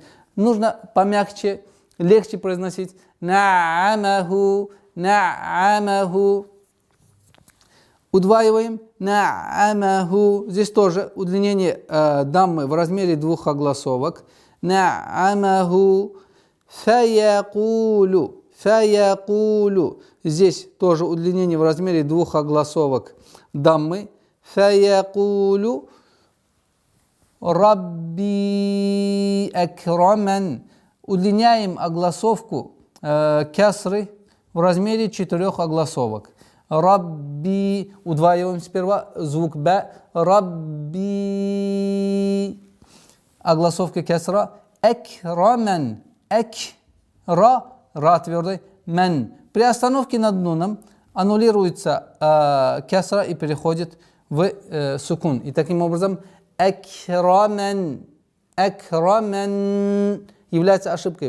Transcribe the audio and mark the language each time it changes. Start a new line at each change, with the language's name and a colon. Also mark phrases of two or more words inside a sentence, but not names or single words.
Russian: Нужно помягче, легче произносить.
Arabic: نعّمه، نعّمه.
Russian: Удваиваем. На'амаху. Здесь тоже удлинение даммы в размере двух огласовок.
Arabic: نعّمه. فيقول. Фаякулу.
Russian: Здесь тоже удлинение в размере двух огласовок даммы.
Arabic: فيقول. ربي أكرمن.
Russian: Удлиняем огласовку кясры в размере 4 огласовок.
Arabic: Рабби.
Russian: Удваиваем сперва звук б. Рабби. Огласовка кясра.
Arabic: Акраман. Ра.
Russian: Ра твердый. Мен. При остановке над нуном аннулируется кясра и переходит в сукун. И таким образом акраман. Акраман является ошибкой.